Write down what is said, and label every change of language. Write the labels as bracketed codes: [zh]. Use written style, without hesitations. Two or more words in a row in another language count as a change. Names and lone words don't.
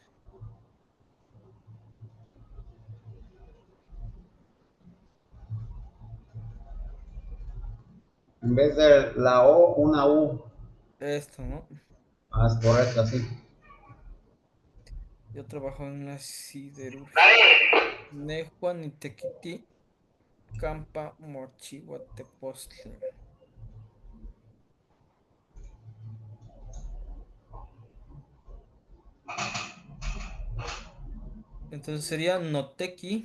[es] En vez de la O, una U. Esto, ¿no? Ah, es correcto, sí. Yo trabajo en la siderurgia. [nah] Nehua nitequiti campa mochiwa tepostli. [es] Entonces sería noteki